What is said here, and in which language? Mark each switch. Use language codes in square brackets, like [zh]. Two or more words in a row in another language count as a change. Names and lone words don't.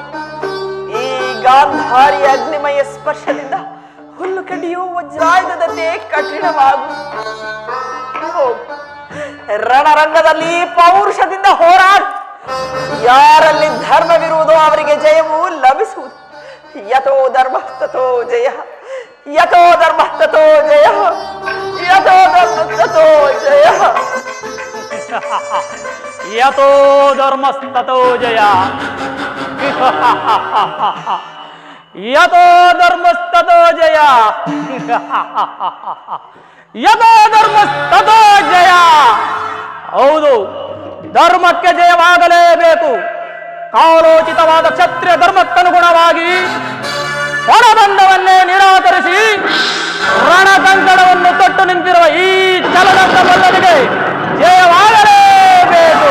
[kn] ಈ ಗಾಂಧಾರಿ ಅಗ್ನಿಮಯ ಸ್ಪರ್ಶದಿಂದ ಹುಲ್ಲು ಕಡಿಯು ವಜ್ರಾಯುಧದಂತೆ ಕಠಿಣವಾಗು. ರಣರಂಗದಲ್ಲಿ ಪೌರುಷದಿಂದ ಹೋರಾಟ. ಯಾರಲ್ಲಿ ಧರ್ಮವಿರುವುದೋ ಅವರಿಗೆ ಜಯವು ಲಭಿಸುವುದು. [sa] यथो धर्म तथो जय, यथो धर्म तथो जय, यथो धर्म तथो जय. यथो धर्मस्तथो जय. यथो धर्मस्तथो जय. यथो धर्मस्तथो जय. [kn] ಹೌದು, ಧರ್ಮಕ್ಕೆ ಜಯವಾಗಲೇಬೇಕು. ಕಾಲೋಚಿತವಾದ ಕ್ಷತ್ರಿಯ ಧರ್ಮಕ್ಕನುಗುಣವಾಗಿ ಹೊರಬಂಧವನ್ನೇ ನಿರಾಕರಿಸಿ ರಣಕಂಕಣವನ್ನು ತೊಟ್ಟು ನಿಂತಿರುವ ಈ ಚಲನಂತ ಮಲ್ಲನಿಗೆ ಜಯವಾಗಲೇಬೇಕು.